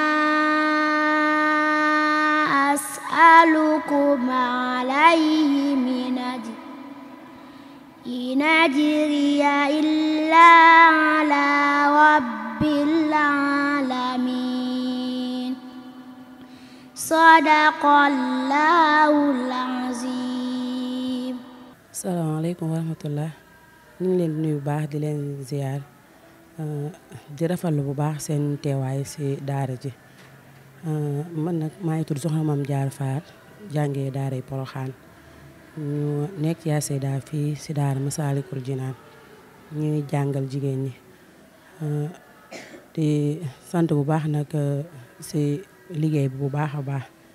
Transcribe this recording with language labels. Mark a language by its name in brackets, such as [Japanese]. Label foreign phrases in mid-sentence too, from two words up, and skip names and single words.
[Arabic] أسألكم عليه من أجر إن أجري إلا على رب العالمين صدق الله العظيم. السلام عليكم ورحمة الله [Wolof] ñu ngi leen di nuyu bu baax di leen ziar di rafetlu bu baax seen teewaay ci daara ji man nag maa ngi tudd Soxna Mame Diarra Fall jàngee daara yi Porokhane ñu nekk yaa Seyda fii ci daara Massalikul Jinaan ñuy jàngal jigéen ñi di sant bu baax nag ci liggéey bi bu baax a baax